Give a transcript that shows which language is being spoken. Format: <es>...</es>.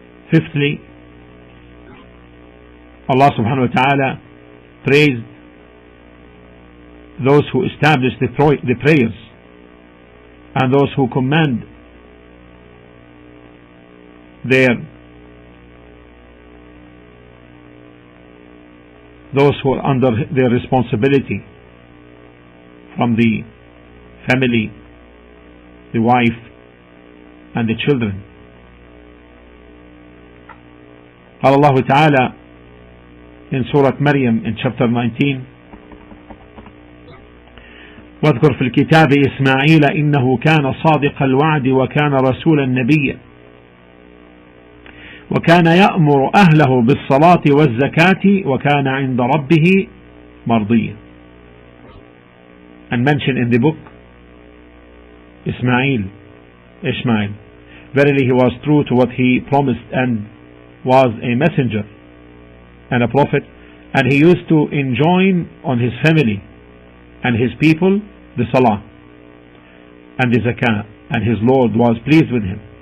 <en>Fifthly, Allah subhanahu wa ta'ala praised those who establish the prayers and those who command those who are under their responsibility from the family, the wife and the children. Allah Ta'ala in Surah Maryam in chapter 19,</en> <ar>واذكر في الكتاب إسماعيل إنه كان صادق الوعد وكان رسولا نبيا وكان يأمر أهله بالصلاة والزكاة وكان عند ربه مرضيا.</ar> <en>And mentioned in the book Ishmael, verily he was true to what he promised and was a messenger and a prophet, and he used to enjoin on his family and his people the salah and the zakah, and his Lord was pleased with him.</en>